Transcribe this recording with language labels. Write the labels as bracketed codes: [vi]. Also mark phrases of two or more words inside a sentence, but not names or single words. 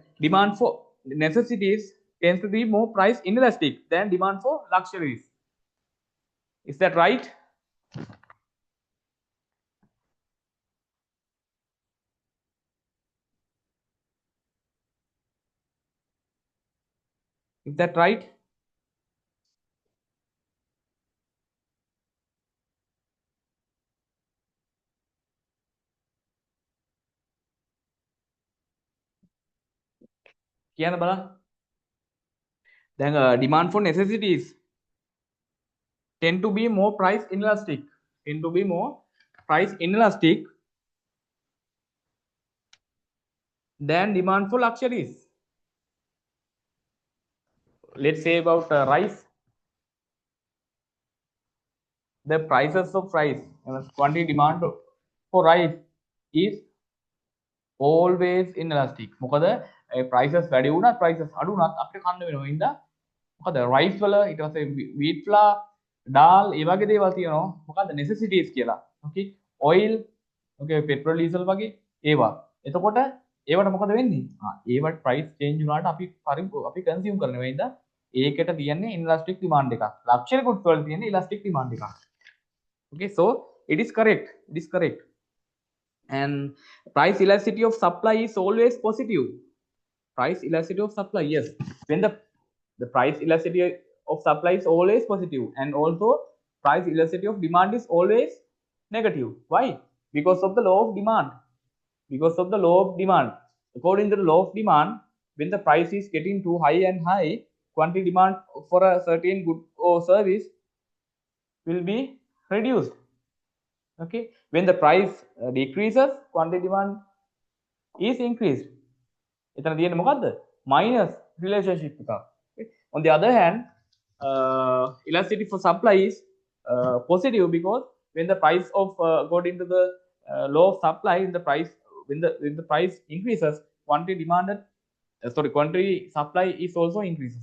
[en] Demand for necessities tends to be more price inelastic than demand for luxuries. Is that right? Is that right? [si] කියන්න බලන්න. [en] දැන් demand for necessities tend to be more price inelastic. Tend to be more price inelastic than demand for luxuries. Let's say about rice. The prices of rice, quantity demand for rice is always inelastic. [si] මොකද prices වැඩි වුණත් prices අඩු වුණත් අපිට කන්න වෙනවා. හින්දා මොකද rice වල ඊට පස්සේ [en] wheat flour, [si] dal ඒ වගේ දේවල් තියෙනවා. මොකද necessities කියලා. okay, oil, okay, [en] petrol diesel [si] වගේ ඒවා. එතකොට ඒවට මොකද වෙන්නේ? ඒවට [en] price change [si] වුණාට අපි consume කරනවා. හින්දා ඒකට තියන්නේ [en] inelastic demand [si] එකක්. [en] luxury goods [si] වල තියන්නේ [en] elastic demand [si] එකක්. [en] okay, so it is correct, it is correct. And price elasticity of supply is always positive. Price elasticity of supply, yes, when the price elasticity of supply is always positive, and also price elasticity of demand is always negative. Why? Because of the law of demand. Because of the law of demand, according to the law of demand, when the price is getting too high and high, quantity demand for a certain good or service will be reduced. okay, when the price decreases, quantity demand is increased. [si] එතන තියෙන්නේ මොකද්ද? [en] minus relationship එකක්. okay? On the other hand, elasticity for supply is positive, because when the price of according to the law of supply, the price when the price increases, quantity demanded quantity supply is also increases.